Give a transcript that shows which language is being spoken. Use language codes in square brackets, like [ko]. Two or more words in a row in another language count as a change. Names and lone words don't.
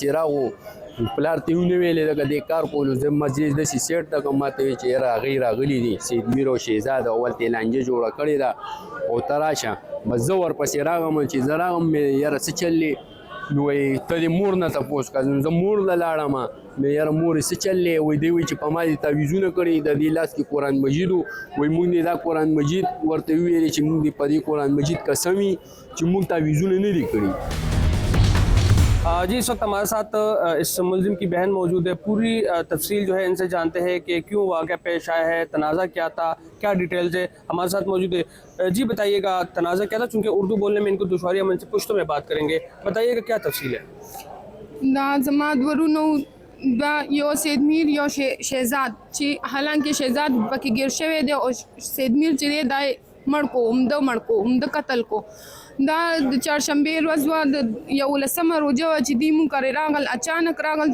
[ps] راغو پلار ته ونه ویلې دغه دې کار کولو زه مسجد داسې سیټ ته کوم ما ته ویل چې یاره هغوی راغلي دي سید میر او شهزاد اول ته یې لانجه جوړه کړې ده او ته راشه بس زه ورپسې راغلم چې زه راغلم مې یاره څه چل دی نو وایي ته دې مور نه تپوس کړه نو زه مور له لاړم مې یاره مورې څه چل دی وایي دی وایي چې په ما دې تعویضونه کړي د دې لاس کې قرآن مجید و وایي مونږ دې دا قرآن مجید ورته وویلې چې مونږ دې په دې قرآن مجید قسم وي چې مونږ تعویضونه نه دي کړي [ur] جی اس وقت ہمارے ساتھ اس ملزم کی بہن موجود ہے. پوری تفصیل جو ہے ان سے جانتے ہیں کہ کیوں واقعہ پیش آیا ہے, تنازع کیا تھا, کیا ڈیٹیلز ہے. ہمارے ساتھ موجود ہے. جی بتائیے گا تنازع کیا تھا, چونکہ اردو بولنے میں ان کو دشواری, ہم ان سے پشتوں میں بات کریں گے. بتائیے گا کیا تفصیل ہے. [ps] دا زما ورونو دا یو سیدمیر یو شہزاد چې حالانکه شہزاد پکې ګیر شوی دی او سیدمیر چې دی دا مړ کو قتل کو. دا د چهارشنبې ورځ وه, د 11مه روژه وه چې دوی مونږ کرې راغل, اچانک راغل.